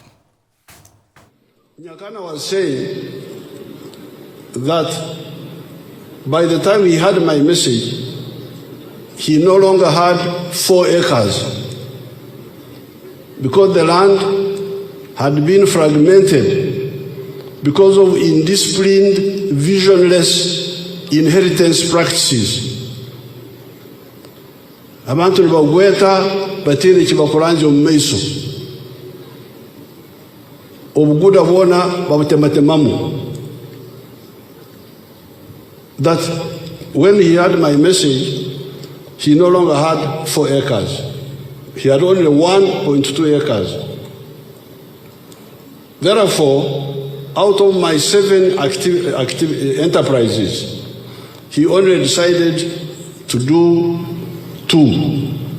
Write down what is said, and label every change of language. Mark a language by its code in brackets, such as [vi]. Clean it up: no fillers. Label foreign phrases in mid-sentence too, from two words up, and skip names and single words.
[en] Nyakana was saying that by the time he had my message, he no longer had 4 acres because the land had been fragmented because of indisciplined, visionless inheritance practices. [ttj] Abantu nibagweta batire kibakuranze mu maiso. Obuguda bwona babutematemamo. [en] That when he had my message, he no longer had 4 acres. He had only 1.2 acres. Therefore, out of my 7 enterprises, he only decided to do 2.